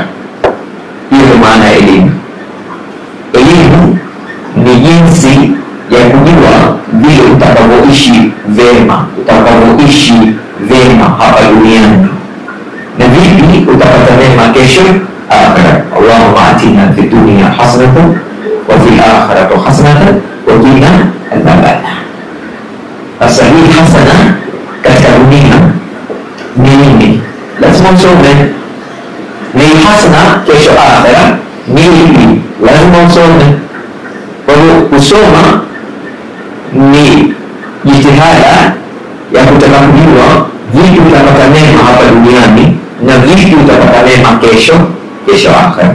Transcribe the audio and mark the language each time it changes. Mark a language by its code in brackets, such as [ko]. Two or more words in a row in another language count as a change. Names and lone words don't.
[sw] Hiyo ndio maana ya elimu. Elimu ni jinsi ya kujua vile utakavyoishi vema hapa duniani na vipi utapata mema kesho akhera. [ar] اللهم آتنا في الدنيا حسنة وفي الآخرة حسنة وقنا عذابا. [sw] Sasa hii hasana katika dunia ni nini? Lazima usome. Ni hasana kesho akhera ni nini? Lazima usome. Kwa hiyo kusoma ni jitihada ya kutaka kujua vipi utapata mema hapa duniani na vipi utapata mema kesho akhera.